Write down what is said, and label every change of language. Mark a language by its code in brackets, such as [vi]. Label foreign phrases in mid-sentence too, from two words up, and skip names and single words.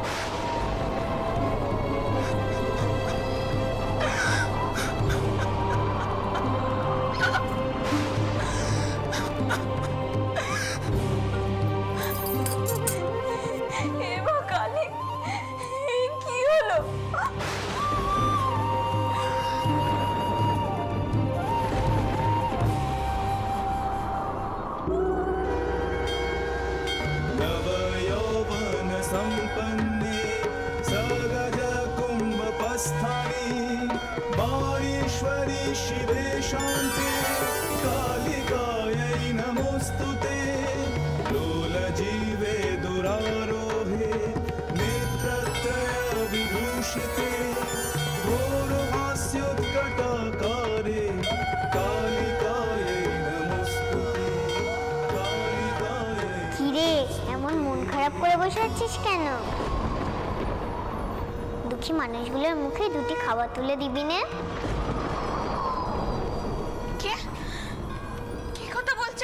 [bn] এ মা কালী, এ কি হলো? [sa] नवयौवन सम्पन्ने सगज कुम्भपस्थानि वाणीश्वरी शिवे शान्ते कालिकायै नमोऽस्तुते लोलजीवे दुरारोहे नेत्रत्रय विभूषिते घोरहास्योत्कटाकारे कालिकायै नमोऽस्तुते कालिकायै। [bn] কিরে, এমন মন খারাপ করে বসে আছিস কেন? দুঃখী মানুষগুলোর মুখে দুটি খাবার তুলে দিবি না? কে কি কথা বলছে?